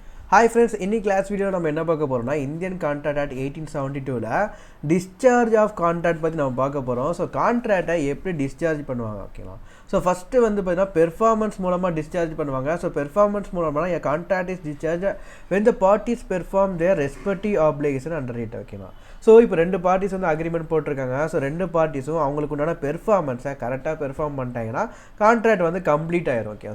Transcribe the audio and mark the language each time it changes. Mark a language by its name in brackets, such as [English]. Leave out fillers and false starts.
[English] Hi friends, in this class video [Tamil] நம்ம என்ன பார்க்க போறோம்னா Indian Contract Act 1872ல Discharge of Contract பத்தி நம்ம பார்க்க போறோம். சோ கான்ட்ராக்ட்டை எப்படி டிஸ்சார்ஜ் பண்ணுவாங்க ஓகேவா? சோ ஃபர்ஸ்ட் வந்து பார்த்தா பெர்ஃபார்மன்ஸ் மூலமா டிஸ்சார்ஜ் பண்ணுவாங்க. சோ பெர்ஃபார்மன்ஸ் மூலமா [English] a contract is discharged when the parties perform their respective obligation under it [Tamil] ஓகேவா? சோ இப்போ ரெண்டு பார்ட்டிஸ் வந்து அக்ரிமெண்ட் போட்டுருக்காங்க. சோ ரெண்டு பார்ட்டிஸும் அவங்களுக்கு உண்டான பெர்ஃபார்மன்ஸை கரெக்டாக பெர்ஃபார்ம் பண்ணிட்டாங்கன்னா கான்ட்ராக்ட் வந்து கம்ப்ளீட் ஆயிரும் ஓகே.